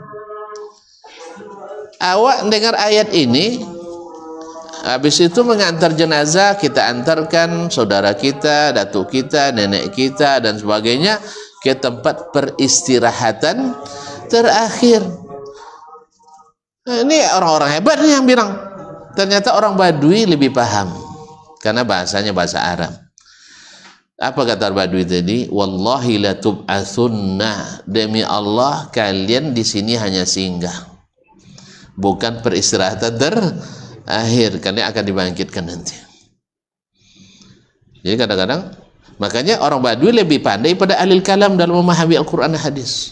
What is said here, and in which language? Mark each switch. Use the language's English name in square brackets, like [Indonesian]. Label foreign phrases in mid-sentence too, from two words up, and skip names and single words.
[Indonesian] Awak dengar ayat ini, habis itu mengantar jenazah, kita antarkan saudara kita, datuk kita, nenek kita dan sebagainya ke tempat peristirahatan terakhir. Nah, ini orang-orang hebat nih yang bilang. Ternyata orang Badui lebih paham karena bahasanya bahasa Arab. Apa kata Badui tadi? [Arabic] والله لتبعثن, [Indonesian] demi Allah kalian di sini hanya singgah, bukan peristirahatan terakhir, kalian akan dibangkitkan nanti. Jadi kadang-kadang makanya orang Badui lebih pandai pada ahli kalam dalam memahami Al-Quran dan hadis.